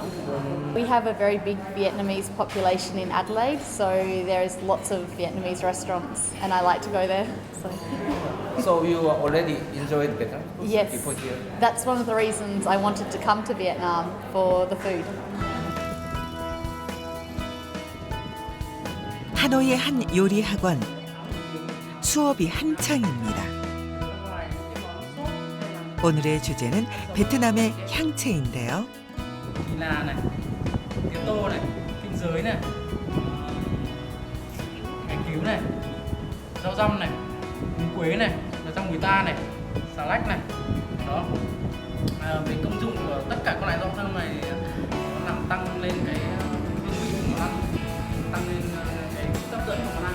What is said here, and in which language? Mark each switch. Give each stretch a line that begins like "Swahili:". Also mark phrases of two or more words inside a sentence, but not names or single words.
English: We have a very big Vietnamese population in Adelaide, so there's lots of Vietnamese restaurants, and I like to go there. So you already enjoyed Vietnam? Yes, Before here? that's one of the reasons I wanted to come to Vietnam, for the food.
Korean: 하노이의 한 요리 학원. 수업이 한창입니다. 오늘의 주제는 베트남의 향채인데요.
Vietnamese: Thì là này, tía tô này, kinh giới này, cải cứu này, rau răm này, húng quế này, rau mùi ta này, xà lách này. Đó. Về công dụng của tất cả các loại rau thơm này nó làm tăng lên cái hương vị của món ăn, tăng lên cái hấp dẫn của món ăn.